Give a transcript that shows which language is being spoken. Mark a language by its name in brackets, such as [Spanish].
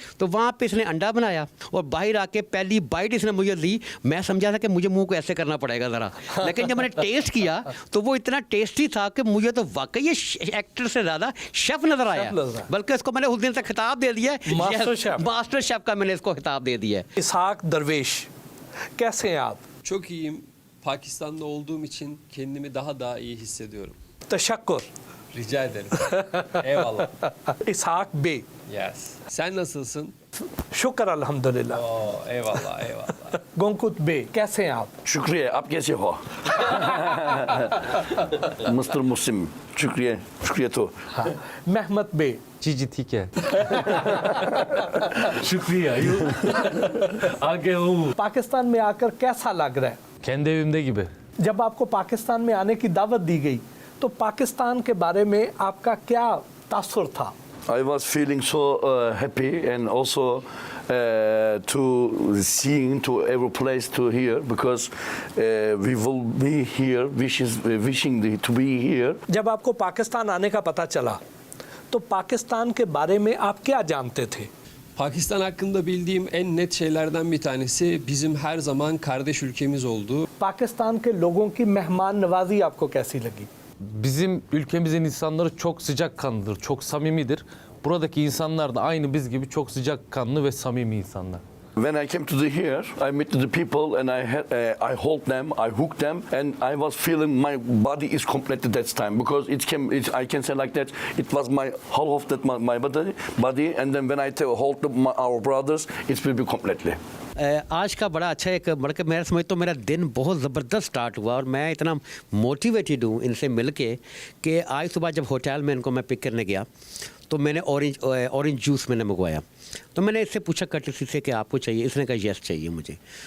[Hindi] तो वहाँ पे इसने अंडा बनाया और बाहर आके पहली बाइट इसने मुझे दी। मैं समझा था कि मुझे मुंह को ऐसे करना पड़ेगा ज़रा, लेकिन जब मैंने टेस्ट किया तो वो इतना टेस्टी था कि मुझे तो वाकई ये एक्टर से ज़्यादा शेफ़ नज़र आया। बल्कि इसको मैंने उस दिन से खिताब दे दिया, मास्टर शेफ़ का मैंने इसको खिताब दे दिया है। इसहाक दरवेश, कैसे हैं आप? [Turkish] Çok iyiyim. Pakistan'da olduğum için kendimi daha iyi hissediyorum. [Hindi] तशक्कुर। [Turkish] Rica ederim. Eyvallah. [Hindi] इसहाक बे, [Turkish] Yes. Sen nasılsın? [Hindi] शुक्र अल्हम्दुलिल्लाह। [Turkish] Eyvallah, eyvallah. [Hindi] गुंकुत बे, कैसे हैं आप? शुक्रिया, आप कैसे हो? मिस्टर मुस्लिम, शुक्रिया, शुक्रिया तो। हाँ। महमद बे, जी ठीक है। शुक्रिया, आगे हूँ। पाकिस्तान में आकर कैसा लग रहा है? [Turkish] Kendi evimde gibi. [Hindi] जब आपको पाकिस्तान में आने की दावत दी गई तो पाकिस्तान के बारे में आपका क्या तासुर था? [English] I was feeling so happy and also to seeing to every place to here because we will be here, wishing to be here. [Hindi] जब आपको पाकिस्तान आने का पता चला तो पाकिस्तान के बारे में आप क्या जानते थे? [Turkish] Pakistan hakkında bildiğim en net şeylerden bir tanesi bizim her zaman kardeş ülkemiz olduğu. [Hindi] Pakistan के लोगों की मेहमान नवाजी आपको कैसी लगी? [Turkish] Bizim ülkemizin insanları çok sıcakkanlıdır, çok samimidir. Buradaki insanlar da aynı biz gibi çok sıcakkanlı ve samimi insanlar. [English] When I came to here, I met the people and I hold them, I hooked them, and I was feeling my body is complete at that time because I can say like that. It was my whole of that my body, and then when I hold our brothers, it will be completely. [Hindi] आज का बड़ा अच्छा एक बल्कि मैं समझता हूँ मेरा दिन बहुत ज़बरदस्त स्टार्ट हुआ और मैं इतना मोटिवेटेड हूँ इनसे मिल के कि आज सुबह जब होटल में इनको मैं पिक करने गया तो मैंने ऑरेंज जूस मैंने मंगवाया। तो मैंने इससे पूछा कटसी से कि आपको चाहिए, इसने कहा यस चाहिए मुझे।